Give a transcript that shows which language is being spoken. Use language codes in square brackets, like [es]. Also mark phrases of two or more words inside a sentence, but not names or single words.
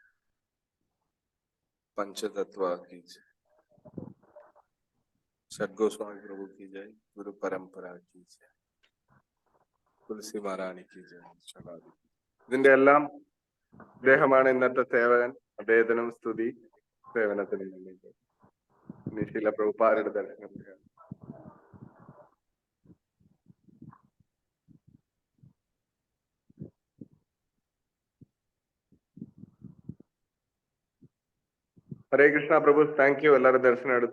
[hi] पंचतत्व की जय, षडगोस्वामी प्रभु की जय, गुरु परंपरा की जय, തുളസി മഹാറാണി की जय. [ml] ഇതിന്റെ എല്ലാം അദ്ദേഹമാണ് ഇന്നത്തെ സേവകൻ. അദ്ദേഹത്തിനും സ്തുതി, സേവനത്തിനും നിശീല പ്രഭുപാരുടെ ദർശനം. ഹരേ കൃഷ്ണ പ്രഭു, [en] thank you. [ml] എല്ലാവരും ദർശനം എടുത്തു.